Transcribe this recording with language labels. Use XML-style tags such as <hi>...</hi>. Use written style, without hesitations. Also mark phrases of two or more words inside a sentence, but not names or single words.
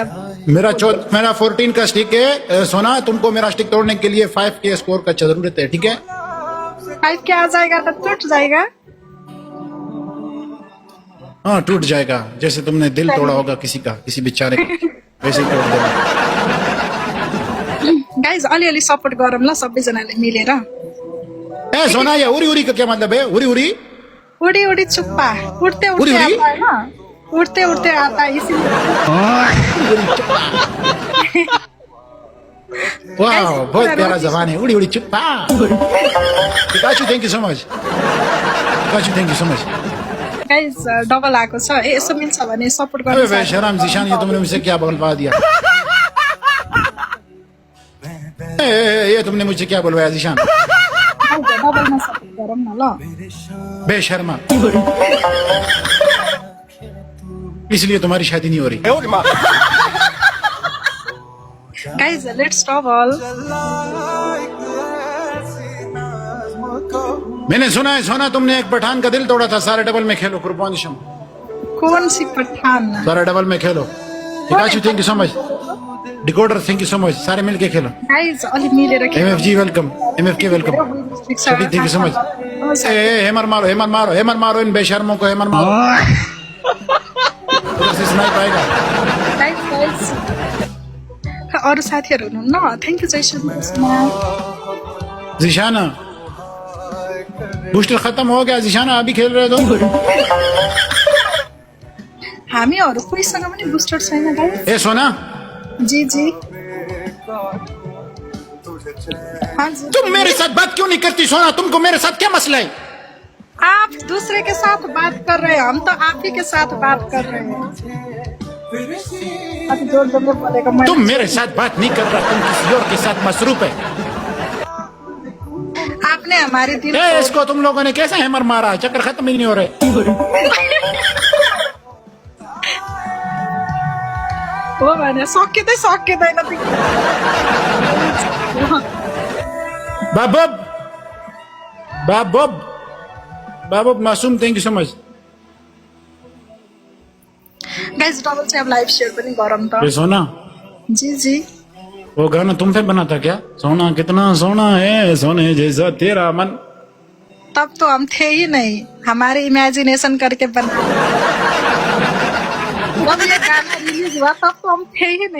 <hi>मेरा 14 का स्टिक है। सोना, तुमको मेरा स्टिक तोड़ने के लिए 5 के स्कोर का जरूरत है, ठीक है? 5 क्या आ जाएगा तो टूट जाएगा। हाँ टूट जाएगा, जैसे तुमने दिल तोड़ा होगा किसी का, किसी बेचारे का, वैसे ही तोड़ देगा।</hi> <ne>गाइज अलिअलि सपोर्ट गरौँ ल सबैजनाले मिलेर।</ne> <hi>ए सोना, ये उरी उरी का क्या मतलब है? उरी उरी उड़ी उड़ी चुप्पा, उड़ते उड़ी उड़ते उड़ी? आता है ना, उड़ते उड़ते आता है इसीलिए। वाह बहुत प्यारा जबान है, उड़ी उड़ी चुप्पा।</hi> <en>Pikachu thank you so much. Pikachu thank you so much. guys double</en> <ne>आएको छ, यसो मिल्छ भने सपोर्ट</ne> <hi>अबे</hi> <ne>गर्नु।</ne> <hi>बेशरम जिशान, ये तुमने मुझसे क्या बोलवा दिया? ये तुमने मुझे क्या बोलवाया जिशान?</hi> <ne>डबलमा सपोर्ट गरौँ न ल।</ne> <hi>बेशर्मा, इसलिए तुम्हारी शादी नहीं हो रही।</hi> <en>Guys let's double.</en> <hi>मैंने सुना है सोना, तुमने एक पठान का दिल तोड़ा था। सारे डबल में खेलो कुर्बान शम, कौन सी पठान? सारे डबल में खेलो। पिकाचू</hi> <en>thank you so much.</en> <hi>डिकोडर</hi> <en>thank you so much.</en> <hi>सारे मिलके खेलो।</hi> <ne>गाइज अलि मिलेर</ne> <en>MFG welcome, MFK welcome. Thank you so much.</en> <hi>हेमर मारो, हेमर मारो, हेमर मारो इन बेशर्मों को, हेमर मारो। उधर से स्नाइप आएगा।</hi> <ne>अरू साथीहरू हुनुहुन्न।</ne> <en>Thank you Jayson.</en> <hi>जिशाना बूस्टर खत्म हो गया। जिशाना अभी खेल रहे हो?</hi> <ne>हामीहरू कोहीसँग पनि बुस्टर छैन गाइस।</ne> <hi>ए सोना, जी जी हाँ जी। तुम मेरे साथ बात क्यों नहीं करती सोना? तुमको मेरे साथ क्या मसला है? आप दूसरे के साथ बात कर रहे हैं, हम तो आप ही के साथ बात कर रहे हैं। अभी जोर जोर में बोलेगा मैं। तुम मेरे साथ बात नहीं कर रहा, तुम किसी और के साथ मसरूफ है। आपने हमारे दिल ए, इसको तुम लोगों ने कैसे हैमर मारा? चक्कर खत्म ही नहीं हो रहे।</hi> <ne>हो भने सकिँदैन बाबब बाबब बाबब मासूम,</ne> <en>Thank you so much.</en> <ne>गाइस डबल चाहिँ अब</ne> <en>live share</en> <ne>पनि गरौँ त।</ne> <hi>ये सोना, जी जी वो गाना तुम पे बना था क्या? सोना कितना सोना है, सोने जैसा तेरा मन। तब तो हम थे ही नहीं, हमारे इमेजिनेशन करके बना। जब ये गाना रिलीज हुआ तब तो हम थे ही नहीं।</hi>